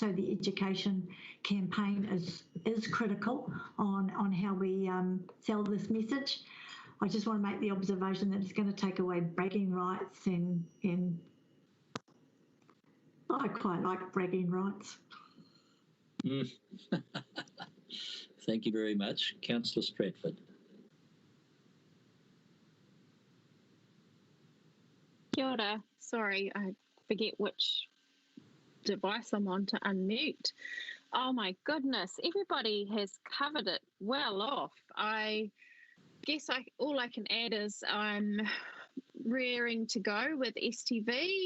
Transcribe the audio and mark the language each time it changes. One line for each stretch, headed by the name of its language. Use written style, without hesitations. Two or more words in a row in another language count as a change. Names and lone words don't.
English: So the education campaign is critical on how we sell this message. I just want to make the observation that it's going to take away bragging rights and I quite like bragging rights. Thank you very much. Councillor Stratford.
Māori: Kia ora.
English: Sorry, I forget which device I'm on to unmute. Oh my goodness, everybody has covered it well off. I guess all I can add is I'm rearing to go with STV.